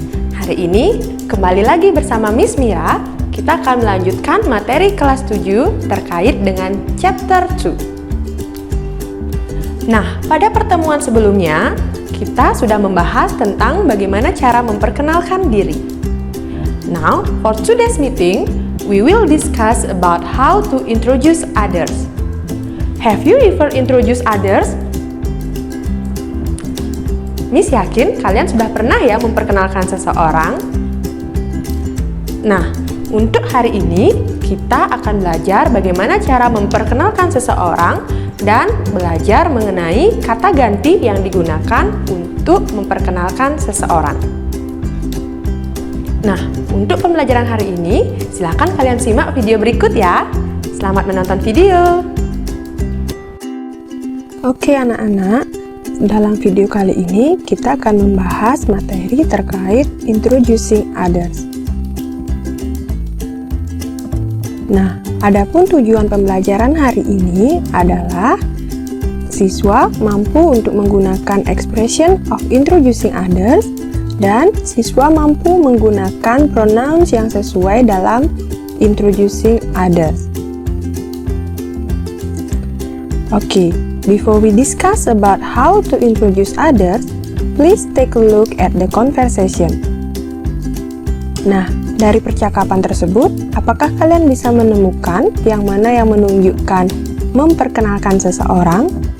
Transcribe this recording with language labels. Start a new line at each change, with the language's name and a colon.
Indonesian: Hari ini, kembali lagi bersama Miss Mira, kita akan melanjutkan materi kelas 7 terkait dengan chapter 2. Nah, pada pertemuan sebelumnya, kita sudah membahas tentang bagaimana cara memperkenalkan diri.
English: Now, for today's meeting, we will discuss about how to introduce others. Have you ever introduced others?
Indonesian: Miss yakin kalian sudah pernah ya memperkenalkan seseorang? Nah, untuk hari ini kita akan belajar bagaimana cara memperkenalkan seseorang dan belajar mengenai kata ganti yang digunakan untuk memperkenalkan seseorang. Nah, untuk pembelajaran hari ini, silakan kalian simak video berikut ya. Selamat menonton video. Oke anak-anak, dalam video kali ini kita akan membahas materi terkait
English: introducing others.
Indonesian: Nah, adapun tujuan pembelajaran hari ini adalah siswa mampu untuk menggunakan
English: expression of introducing others
Indonesian: dan siswa mampu menggunakan pronouns yang sesuai dalam
English: introducing others.
Indonesian: Oke.
English: Before we discuss about how to introduce others, please take a look at the conversation.
Indonesian: Nah, dari percakapan tersebut, apakah kalian bisa menemukan yang mana yang menunjukkan memperkenalkan seseorang?